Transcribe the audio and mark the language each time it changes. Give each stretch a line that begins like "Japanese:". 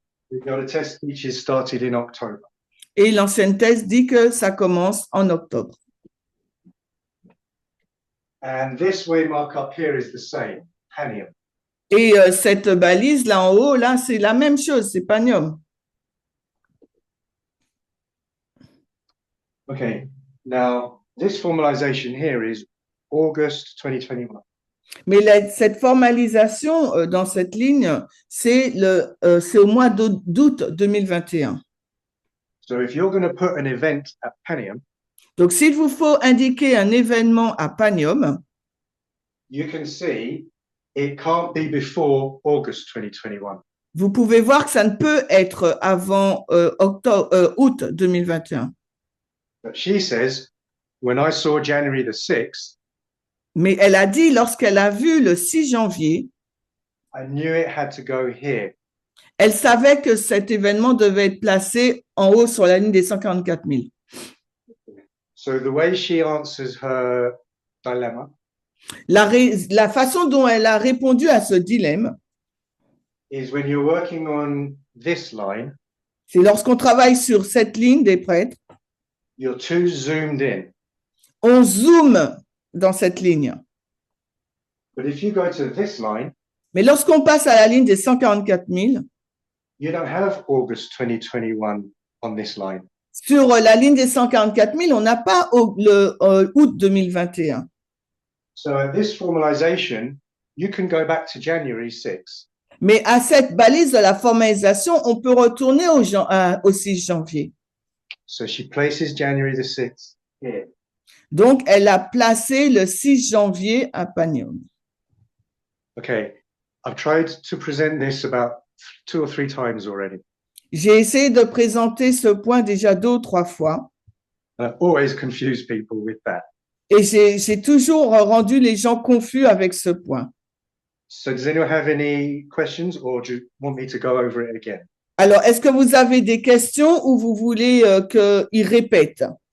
English: We've got a test which is started in October.
French: Et l'ancienne thèse dit que ça commence en octobre.
English: And this waymark up here is the same, Panium.
French: Et cette balise là en haut, là, c'est la même chose, c'est Panium.
English: Okay, now this formalization here is August 2021.
French: Mais cette formalisation dans cette ligne, c'est au mois d'août 2021.
English: So if you're going to put an event at Panium,
French: Donc, s'il vous faut indiquer un événement à Panium,
English: you can see it can't be before August 2021.
French: vous pouvez voir que ça ne peut être avant août 2021.
English: But she says, when I saw January the 6th,
French: Mais elle a dit, lorsqu'elle a vu le 6 janvier,
English: I knew it had to go here.
French: elle savait que cet événement devait être placé en haut sur la ligne des 144 000.
English: So the way she answers her dilemma
French: La façon dont elle a répondu à ce dilemme,
English: is when you're working on this line,
French: c'est lorsqu'on travaille sur cette ligne des prêtres,
English: you're too zoomed in.
French: on zoome dans cette ligne.
English: But if you go to this line,
French: Mais lorsqu'on passe à la ligne des 144 000,
English: you don't have August 2021 on this line.
French: sur la ligne des 144 000, on n'a pas août 2021.
English: So at this formalization, you can go back to January 6th.
French: Mais à cette balise de la formalisation, on peut retourner au 6 janvier.
English: So she places January the 6th here.
French: Donc, elle a placé le 6 janvier à Panium.
English: Okay, I've tried to present this about 2 or 3 times already.
French: J'ai essayé de présenter ce point déjà 2 ou 3 fois
English: And I always confuse people with that.
French: et j'ai toujours rendu les gens confus avec ce point.
English: So does anyone have any questions or do you want me to go over it again?
French: Alors, est-ce que vous avez des questions ou vous voulez qu'il répète?